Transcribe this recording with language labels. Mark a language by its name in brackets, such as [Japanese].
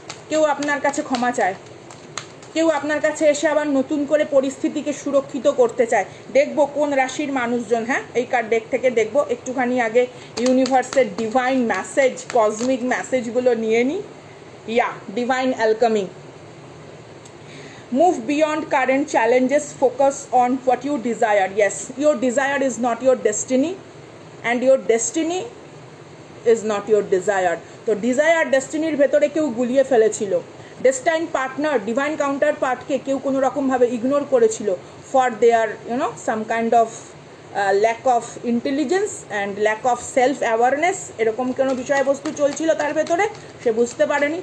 [Bangla] কেউ আপনার কাছে ক্ষমা চায়, কেউ আপনার কাছে এসে আবার নতুন করে পরিস্থিতিকে সুরক্ষিত করতে চায়। দেখবো কোন রাশির মানুষজন। হ্যাঁ, এই কার্ড ডেক থেকে দেখবো। একটুখানি আগে ইউনিভার্সের ডিভাইন মেসেজ, কসমিক মেসেজগুলো নিয়ে নিই। [English] Yeah, divine alchemy. Move beyond current challenges, focus on what you desire. Yes, your desire is not your destiny and your destiny is not your desire. [Bangla] তো ডিজায়ার ডেস্টিনির ভেতরে কেউ গুলিয়ে ফেলেছিল। ডেস্টাইন পার্টনার, ডিভাইন কাউন্টার পার্টকে কেউ কোনো রকমভাবে ইগনোর করেছিল [English] for their some kind of lack of intelligence and lack of self awareness, [Bangla] এরকম কোনো বিষয়বস্তু চলছিল তার ভেতরে, সে বুঝতে পারেনি।